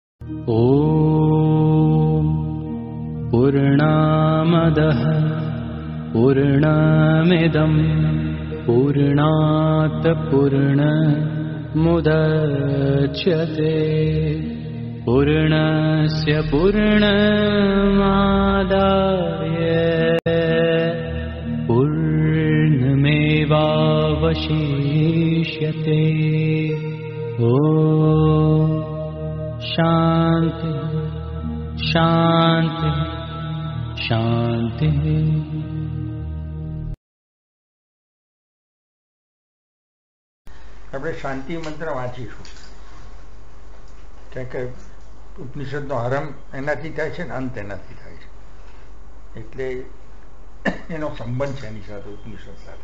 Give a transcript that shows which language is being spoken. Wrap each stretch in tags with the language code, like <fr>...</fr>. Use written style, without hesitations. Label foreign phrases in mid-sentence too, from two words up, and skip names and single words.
<sa>ॐ पूर्णामदः पूर्णमिदं पूर्णात् पूर्णमुदच्यते पूर्णस्य पूर्णमादाय पूर्णमेवावशिष्यते। ॐ शान्ति शान्ति शान्ति।</sa> <gu>આપણે શાંતિ મંત્ર વાંચીશું, કારણ કે ઉપનિષદનો આરંભ એનાથી થાય છે ને અંત એનાથી થાય છે, એટલે એનો સંબંધ છે એની સાથે, ઉપનિષદ સાથે.</gu>